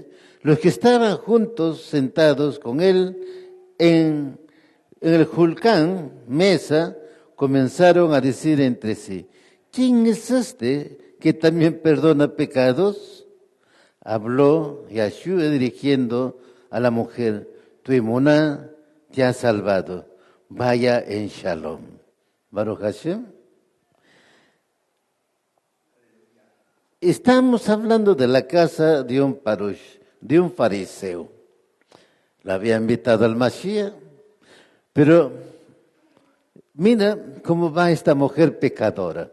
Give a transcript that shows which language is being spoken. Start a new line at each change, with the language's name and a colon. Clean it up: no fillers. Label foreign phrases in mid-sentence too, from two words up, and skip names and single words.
Spanish: Los que estaban juntos, sentados con él en el Julcán, mesa, comenzaron a decir entre sí, ¿quién es este que también perdona pecados? Habló Yahshua dirigiendo a la mujer, tu emuná te ha salvado, vaya en shalom.
Hebrew: ברוך השם.
Spanish: Estamos hablando de la casa de un parush, de un fariseo. La había invitado al Mashiach, pero mira cómo va esta mujer pecadora.